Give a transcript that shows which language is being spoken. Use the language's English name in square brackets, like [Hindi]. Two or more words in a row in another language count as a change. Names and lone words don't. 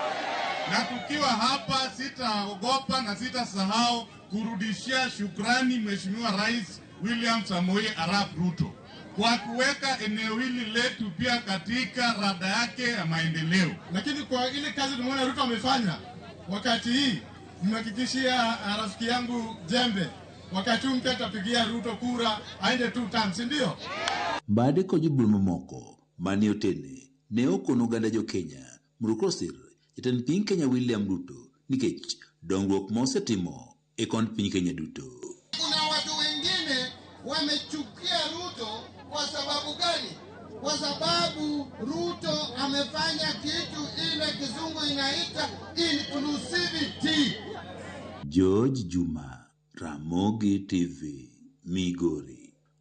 [Swahili] Na tukiwa hapa sitaogopa na sitasahau kurudishia shukrani Mheshimiwa Rais William Samoei Arap Ruto kwa kuweka eneo hili letu pia katika rada yake ya maendeleo. Lakini kwa ile kazi tumeona Ruto amefanya wakati hii, nimehakikishia rafiki yangu Jembe wakati huu mtapigia Ruto kura aende 2 terms, ndio? [Luo (Kenya and Tanzania)] Mbadi ko jubiro mamoko mani otene ne okono ganda jo Kenya Murukosir jatend piny Kenya William Ruto nikech dongruok mosetimo e kond piny Kenya duto. [Swahili] Kuna watu wengine wamechukia Ruto kwa sababu gani? Kwa sababu Ruto amefanya kitu ile kizungu inaita inclusivity. George Juma, Ramogi TV, Migori.